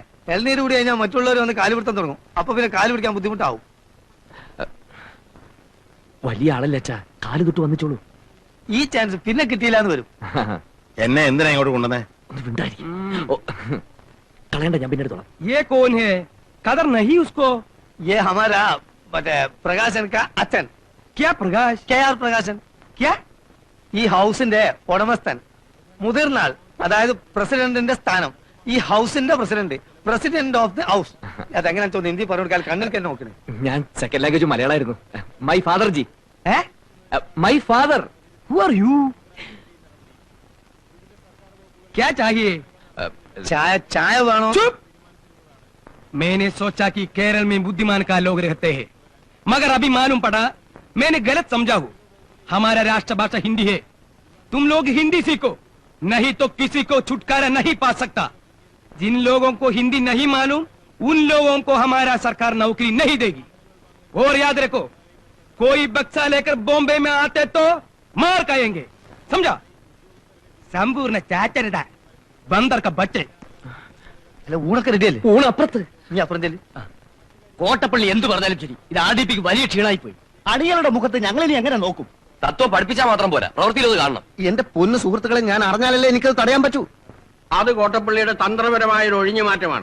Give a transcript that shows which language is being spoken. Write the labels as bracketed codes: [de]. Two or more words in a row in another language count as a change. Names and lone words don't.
[ml] ഇളനീര് കൂടി കഴിഞ്ഞാൽ മറ്റുള്ളവർ വന്ന് കാല് പിടുത്തം തുടങ്ങും. അപ്പൊ പിന്നെ കാല് പിടിക്കാൻ ബുദ്ധിമുട്ടാവും. വലിയ ആളല്ലേ അച്ഛാ, കാല് തൊട്ട് വന്നിച്ചോളൂ. ഈ ചാൻസ് പിന്നെ കിട്ടിയില്ലാന്ന് വരും. എന്നെ എന്തിനാ ഇങ്ങോട്ട് കൊണ്ടുവന്നേ? ഒന്ന് മിണ്ടായിരിക്കും. കളയണ്ട, ഞാൻ പിന്നെ എടുത്തോളാം. [hi] ये कौन है? कदर नहीं उसको। ये हमारा മറ്റേ പ്രകാശൻ का അച്ഛൻ. क्या प्रकाश? [ml] KR പ്രകാശൻ. [hi] क्या? [ml] ഈ ഹൗസിന്റെ ഉടമസ്ഥൻ, മുതിർന്ന ആൾ, അതായത് പ്രസിഡന്റിന്റെ സ്ഥാനം. ഈ ഹൗസിന്റെ [en] president of the house. [ml] അതെങ്ങനെ തോന്നുന്നു ഹിന്ദി പറഞ്ഞാൽ കണ്ണിൽ തന്നെ നോക്കണേ. ഞാൻ [en] second language [ml] മലയാളമായിരുന്നു. [en] my father ji. ഏ my father. Who are you? [hi] क्या चाहिए? [ml] ചായ വേണോ? [hi] चुप! मैंने सोचा कि केरल में बुद्धिमान का लोग रहते हैं, मगर अभी मालूम पड़ा मैंने गलत समझा हूँ। हमारा राष्ट्रभाषा हिंदी है। तुम लोग हिंदी सीखो, नहीं तो किसी को छुटकारा नहीं पा सकता। जिन लोगों को हिंदी नहीं मालूम उन लोगों को हमारा सरकार नौकरी नहीं देगी। और याद रखो, कोई बक्सा लेकर बॉम्बे में आते तो मार खाएंगे, समझा? संपूर्ण चाचरदा बंदर का बच्चे। [ml] അല്ല ഊണൊക്കെ റെഡിയല്ലേ? ഊണ് അപ്പുറത്ത്. നീ അപ്പുറം ചെല്ലു. കോട്ടപ്പള്ളി എന്ത് പറഞ്ഞാലും ശരി, ഇത് ആർഡിപിക്ക് വലിയ ക്ഷീണായി പോയി. അടികളുടെ മുഖത്ത് ഞങ്ങളിനി എങ്ങനെ നോക്കും? തത്വം പഠിപ്പിച്ചാൽ മാത്രം പോരാ, പ്രവൃത്തിയിൽ അത് കാണണം. എന്റെ പൊന്നു സുഹൃത്തുക്കളെ, ഞാൻ അറിഞ്ഞാലല്ലേ എനിക്കത് തടയാൻ പറ്റൂ. അത് കോട്ടപ്പള്ളിയുടെ തന്ത്രപരമായ ഒരു ഒഴിഞ്ഞു മാറ്റമാണ്.